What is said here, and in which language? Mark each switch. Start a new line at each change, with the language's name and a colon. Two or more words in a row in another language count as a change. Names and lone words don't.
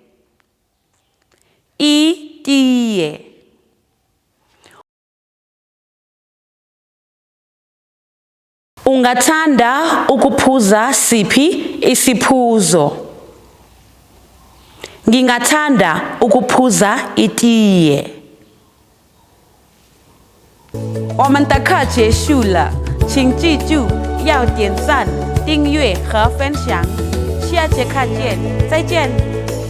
Zulu: Itiye. Ungathanda ukuphuza siphi isiphuzo? Ngingathanda ukuphuza itiye.
Chinese: 我们的课结束了，请记住要点赞、订阅和分享。下节课见，再见。